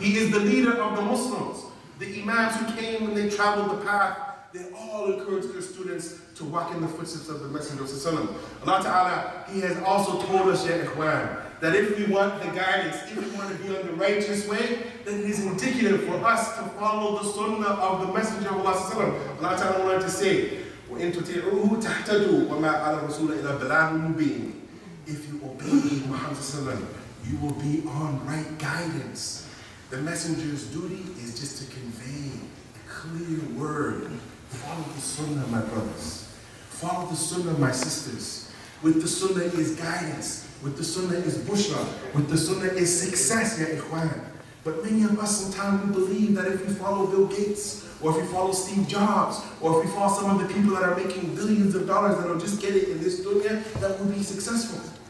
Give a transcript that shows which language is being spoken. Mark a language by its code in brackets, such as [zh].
[en] He is the leader of the Muslims. The Imams who came and they traveled the path, they all encouraged their students to walk in the footsteps of the Messenger of Sallallahu. Allah Ta'ala, He has also told us, ya ikhwan, that if we want the guidance, if we want to be on the righteous way, then it is indicative for us to follow the Sunnah of the Messenger of Allah Sallallahu. Allah Ta'ala wanted to say, [ar] وَإِن تُطِيعُوهُ تَهْتَدُوا وَمَا عَلَى الرَّسُولِ إِلَّا بَلَاغٌ مُبِينٌ. [en] If you obey Muhammad Sallallahu, you will be on right guidance. The messenger's duty is just to convey a clear word. Follow the Sunnah, my brothers. Follow the Sunnah, my sisters. With the Sunnah is guidance. With the Sunnah is bushra. With the Sunnah is success, ya ikhwan. But many of us sometimes we believe that if we follow Bill Gates, or if we follow Steve Jobs, or if we follow some of the people that are making billions of dollars that will just get it in this dunya, that will be successful.